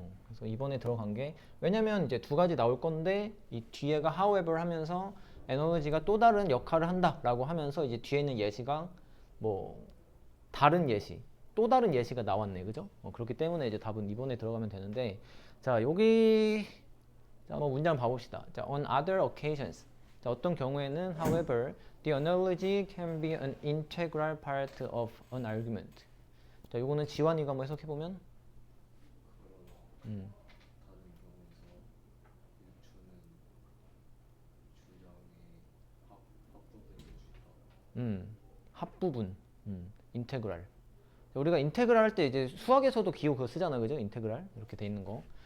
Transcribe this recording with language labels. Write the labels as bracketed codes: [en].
[ko] 그래서 2번에 들어간 게 왜냐면 이제 두 가지 나올 건데 이 뒤에가 however 하면서 에너지가 또 다른 역할을 한다라고 하면서 이제 뒤에는 예시가 뭐 다른 예시, 또 다른 예시가 나왔네, 그죠? 그렇기 때문에 이제 답은 2번에 들어가면 되는데 자, 여기 자, 한번 문장 봐봅시다. [en] 자, on other occasions. 자, [ko] 어떤 경우에는 [en] however the analogy can be an integral part of an argument. [ko] 자, 요거는 지환이가 한번 해석해 보면 다른 경우에서 유추는 주장의 합부분, 인테그랄. 우리가 인테그랄 할 때 이제 수학에서도 기호 그거 쓰잖아, 그죠? 인테그랄 이렇게 돼 있는 거.